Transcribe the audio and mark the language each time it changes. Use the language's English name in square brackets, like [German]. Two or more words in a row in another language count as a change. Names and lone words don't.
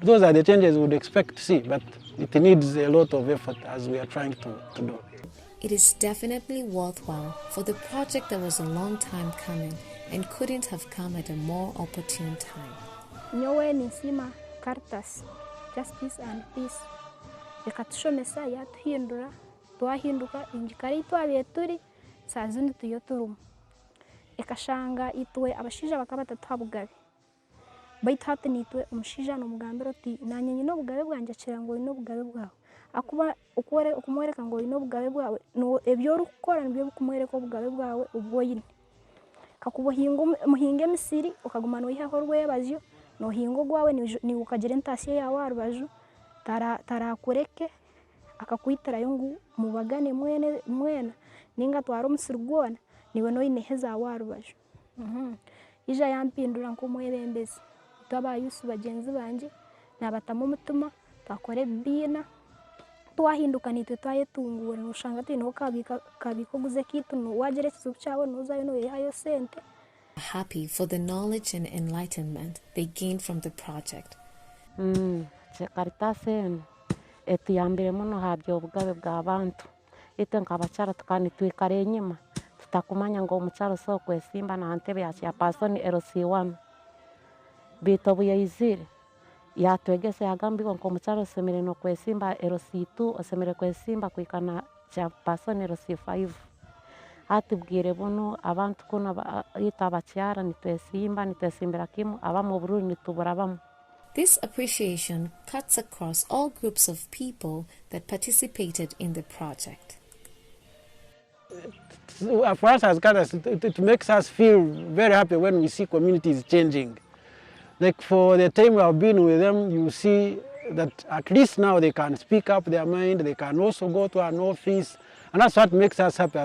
[English] Those are the changes we would expect to see, but it needs a lot of effort as we are trying to do. It is definitely worthwhile for the project that was a long time coming and couldn't have come at a more opportune time. [Nyankole] Nyowe nisima Caritas, Justice and Peace. Ekatushomesa yatuhindura, twahinduka injikari twabiye turi sazindi tuyo turumu. Ekashanga itwe abashija bakaba tatuhabugabe. Baitu hati nitwe umushija n'omugambiro ti nanye nyine obugabe bwanje akira ngo ino obugabe bwawe. Akuba okumwereka ngo ino obugabe bwawe no ebyo orukukora nibyo bikumwereka obugabe bwawe ubwoyine. Kakubo muhinga emisiri okaguma noyihaho orwebazyo nohinga ogwawe ni ukagira entasiyo yawe arubaju tarakureke akakwitirayo ngu mubagane mwena ninga twara omusiri gwona niwe noyineheza awe arubaju. Ija yampindura nk'omwebembezi twabayusu bagenzi banje nabatamu omutima twakora ebibiina twahinduka nitwe twayetungura noshanga twine kabiko oguze kitu wagira ekizibu kyawe nozayo noyehayo sente. [English] Happy for the knowledge and enlightenment they gained from the project. [Nyankole] Caritas etuyambire muno habyo obugabe bw'abantu itwe nk'abakyara tukanitwikara enyuma tutakumanya ngo omukyara so kwesimba na ntebe ya chairperson LC1 bito buyizire yatwegese yagambirwa ngo omukyara osemere no kwesimba LC2 osemere kwesimba kwikana chairperson LC5 atubwire buno abantu kuno ita abakyara nitwesimbira kimu abamo bururi nituburabamu. [English] This appreciation cuts across all groups of people that participated in the project. For us as Caritas, it makes us feel very happy when we see communities changing. Like for the time we have been with them, you see that at least now they can speak up their mind, they can also go to an office, and that's what makes us happy.